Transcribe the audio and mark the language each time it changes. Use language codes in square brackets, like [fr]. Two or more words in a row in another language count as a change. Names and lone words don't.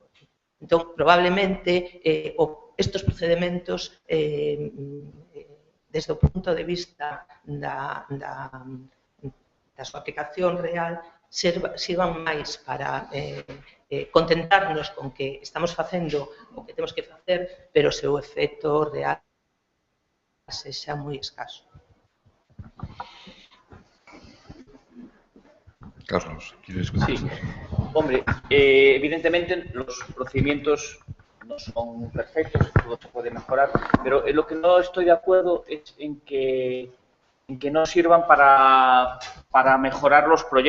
[gl] Entón, probablemente, estes procedementos, desde o punto de vista da súa aplicación real, sirvan máis para contentarnos con que estamos facendo o que temos que facer, pero o seu efecto real sexa moi escaso. Carlos, [es] ¿quieres decir? Sí, hombre, evidentemente los procedimientos no son perfectos, todo se puede mejorar, pero lo que no estoy de acuerdo es en que no sirvan para mejorar los proyectos.